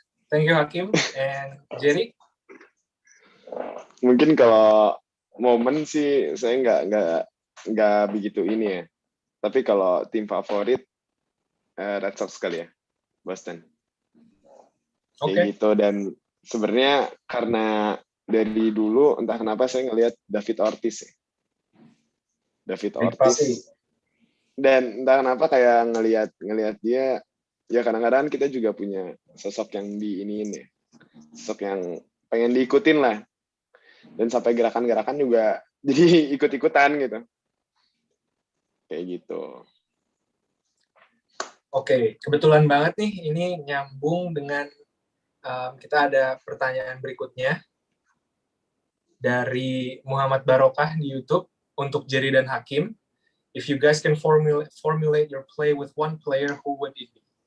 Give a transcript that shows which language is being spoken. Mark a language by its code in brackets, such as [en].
[en] Thank you Hakim and Jerry. [id] Mungkin kalau momen sih saya nggak begitu ini ya. Tapi kalau tim favorit Red Sox kali ya, Boston. Kayak gitu. Dan sebenarnya karena dari dulu entah kenapa saya ngelihat David Ortiz ya. David Big Ortiz. Papi. Dan entah kenapa kayak ngelihat dia, ya kadang-kadang kita juga punya sosok yang diiniin ya. Sosok yang pengen diikutin lah. Dan sampai gerakan-gerakan juga jadi ikut-ikutan gitu. Kayak gitu. Oke, kebetulan banget nih ini nyambung dengan kita ada pertanyaan berikutnya dari Muhammad Barokah di YouTube untuk Jerry dan Hakim. [en] If you guys can formulate your play with one player, who would it be?